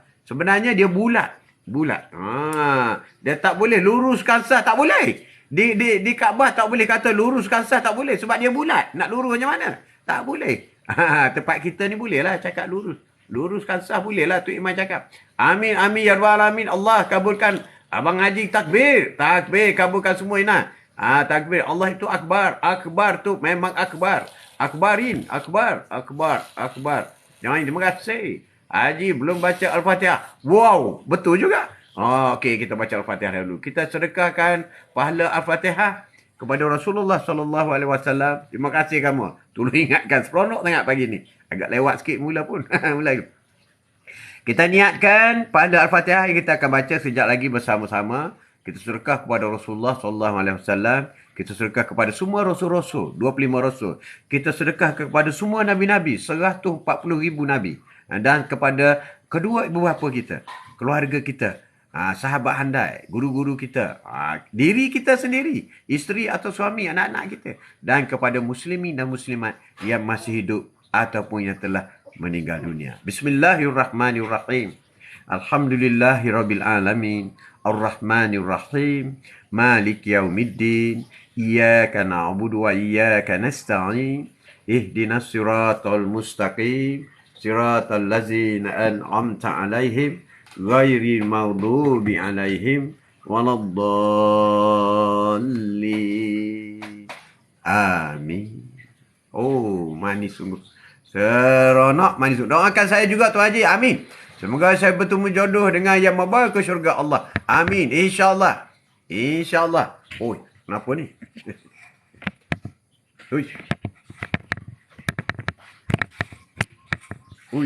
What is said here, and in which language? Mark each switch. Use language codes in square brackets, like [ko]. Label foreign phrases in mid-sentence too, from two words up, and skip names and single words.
[ms] Sebenarnya dia bulat. Bulat. Dia tak boleh luruskan sah. Tak boleh. Di Kaabah tak boleh kata luruskan sah. Tak boleh. Sebab dia bulat. Nak lurus macam mana? Tak boleh. Tempat kita ni boleh lah cakap lurus. Luruskan sah boleh lah tu Imam cakap. [ar] آمين، آمين، يا رب العالمين. [ms] Allah kabulkan. Abang Haji takbir. Takbir, kabulkan semua Ina. Takbir. Allah itu akbar. Akbar tu memang akbar. Akbarin. Akbar. Akbar. Akbar. Jangan, terima kasih. Haji belum baca Al-Fatihah. Wow, betul juga. Okey, kita baca Al-Fatihah dulu. Kita sedekahkan pahala Al-Fatihah kepada Rasulullah [ar] صلى الله عليه وسلم. [ms] Terima kasih kamu. Tolong ingatkan, seronok sangat pagi ni. Agak lewat sikit mula pun. Mula. Kita niatkan pahala Al-Fatihah yang kita akan baca sekejap lagi bersama-sama. Kita sedekah kepada Rasulullah [ar] صلى الله عليه وسلم. [ms] Kita sedekah kepada semua rasul-rasul, 25 rasul. Kita sedekah kepada semua nabi-nabi, 140,000 nabi. Dan kepada kedua ibu bapa kita, keluarga kita, sahabat handai, guru-guru kita, diri kita sendiri, isteri atau suami, anak-anak kita, dan kepada muslimin dan muslimat yang masih hidup ataupun yang telah meninggal dunia. [ar] بسم الله الرحمن الرحيم. الحمد لله رب العالمين، الرحمن الرحيم، مالك يوم الدين، إياك نعبد وإياك نستعين، اهدنا الصراط المستقيم، صراط الذين أنعمت عليهم غير المغضوب عليهم ولا الضالين. [ms] Amin. Oh, manis sungguh. Seronok, manis sungguh. Doakan saya juga Tuan Haji. Amin. Semoga saya bertemu jodoh dengan yang membawa ke syurga Allah. Amin. InsyaAllah. InsyaAllah. Oh, kenapa ni? Ui. Ui.